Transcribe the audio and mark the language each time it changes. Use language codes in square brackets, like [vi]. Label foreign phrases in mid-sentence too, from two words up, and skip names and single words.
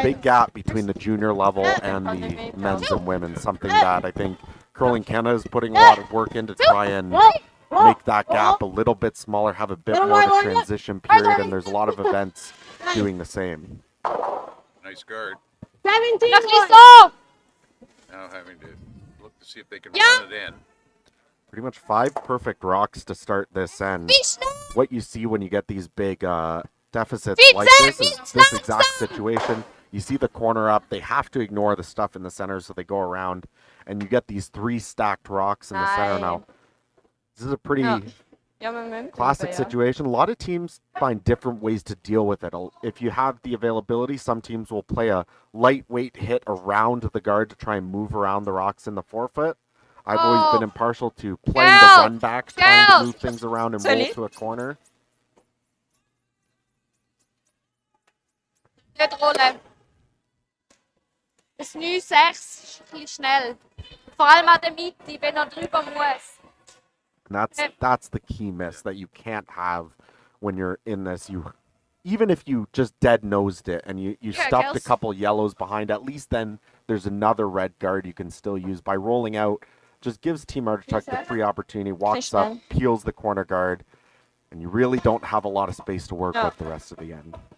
[en] Big gap between the junior level and the men's and women's. Something that I think Curling Canada is putting a lot of work in to try and make that gap a little bit smaller, have a bit more of a transition period, and there's a lot of events doing the same. Nice guard. 17 [nl] Nog [en] points. [nl] niet zo! [en] Now having to look to see if they can run it in. Pretty much 5 perfect rocks to start this end. What you see when you get these big deficits like this is this exact situation. You see the corner up. They have to ignore the stuff in the center, so they go around, and you get these 3 stacked rocks in the center now. This is a pretty classic situation. A lot of teams find different ways to deal with it. If you have the availability, some teams will play a lightweight hit around the guard to try and move around the rocks in the forefoot. I've always been impartial to playing the run back, trying to move things around and roll to a corner. [nl] Niet rollen. Dus nu 6 is een beetje snel. [de] Vor allem [nl] aan de [de] Mitte, wenn er drüber muss. [en] And that's the key miss that you can't have when you're in this. Even if you just dead nosed it and you stuffed a couple yellows behind, at least then there's another red guard you can still use. By rolling out, just gives Team Artichoke the free opportunity, walks up, peels the corner guard, and you really don't have a lot of space to work with the rest of the end.